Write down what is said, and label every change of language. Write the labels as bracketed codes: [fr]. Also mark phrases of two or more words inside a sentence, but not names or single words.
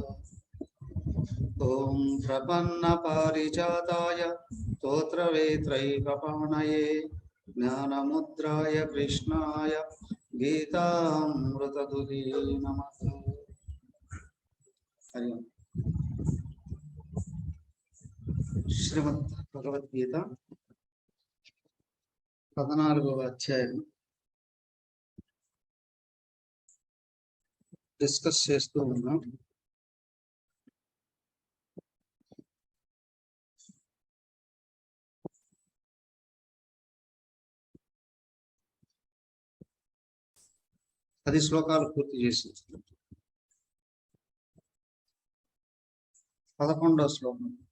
[sa] ओम प्रपन्न पारिजाताय स्तोत्रवेत्रैकपाणये ज्ञानमुद्राय कृष्णाय गीतामृतदुहे नमः। हरि ओम। [te] श्रीमद् भगवद्गीता 14వ అధ్యాయం డిస్కస్ చేస్తూ ఉన్నాం. అది శ్లోకాలు పూర్తి చేసి 11వ శ్లోకం.